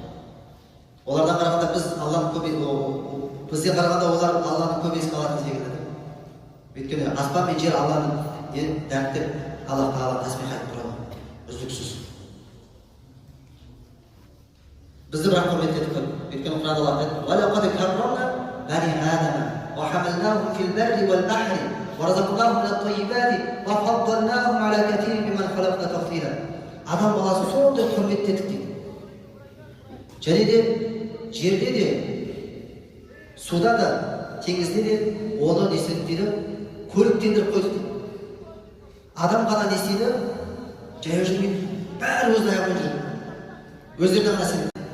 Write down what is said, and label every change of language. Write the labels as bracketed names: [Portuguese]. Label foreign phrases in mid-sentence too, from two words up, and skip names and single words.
[Kazakh] Олардан қарағанда біз Алланың бізден қарағанда олар Алланың көп еске алатын секілді. Өйткені аспан мен жер Алланың дәріптеп Алла Тағала тасбих айтып тұрады, үздіксіз. Бізді бірақ құрметтедік қой. Өйткені Құран Аллах айтады: [Arabic] «وَلَقَدْ كَرَّمْنَا بَنِي آدَمَ وَحَمَلْنَاهُمْ فِي الْبَرِّ وَالْبَحْرِ وَرَزَقْنَاهُمْ مِنَ الطَّيِّبَاتِ وَفَضَّلْنَاهُمْ عَلَى كَثِيرٍ مِمَّنْ خَلَقْنَا تَفْضِيلًا». [Kazakh] Адам баласын сондай құрметтедік дейді. Және де жерде де, суда да, теңізде де оны не істедік дейді, көліктендіріп қойдық дейді. Адам ғана не істейді? Жаяу жүрмейді. Бәрі өз аяғымен жүреді. Өздеріне ғана сенеді.